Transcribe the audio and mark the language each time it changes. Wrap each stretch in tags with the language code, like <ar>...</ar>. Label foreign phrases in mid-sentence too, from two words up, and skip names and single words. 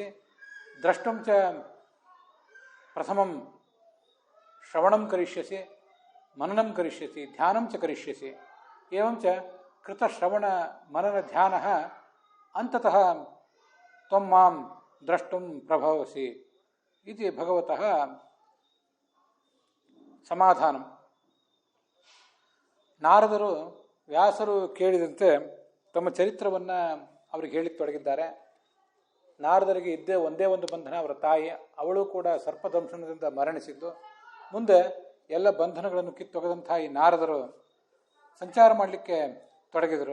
<sa>द्रष्टुं च प्रथमं श्रवणं करिष्यसि, मननं करिष्यसि, ध्यानं च करिष्यसि। एवं च कृतश्रवणमननध्यानः अन्ततः त्वं मां द्रष्टुं प्रभवसि इति भगवतः समाधानम्।</sa> <kn>ನಾರದರು ವ್ಯಾಸರು ಕೇಳಿದಂತೆ ತಮ್ಮ ಚರಿತ್ರವನ್ನು ಅವರಿಗೆ ಹೇಳಿಕ್ಕೆ ತೊಡಗಿದ್ದಾರೆ. ನಾರದರಿಗೆ ಇದ್ದೇ ಒಂದೇ ಒಂದು ಬಂಧನ, ಅವರ ತಾಯಿ. ಅವಳು ಕೂಡ ಸರ್ಪದಂಶನದಿಂದ ಮರಣಿಸಿದ್ದು. ಮುಂದೆ ಎಲ್ಲ ಬಂಧನಗಳನ್ನು ಕಿತ್ತೊಗೆದಂಥ ಈ ನಾರದರು ಸಂಚಾರ ಮಾಡಲಿಕ್ಕೆ ತೊಡಗಿದರು.</kn>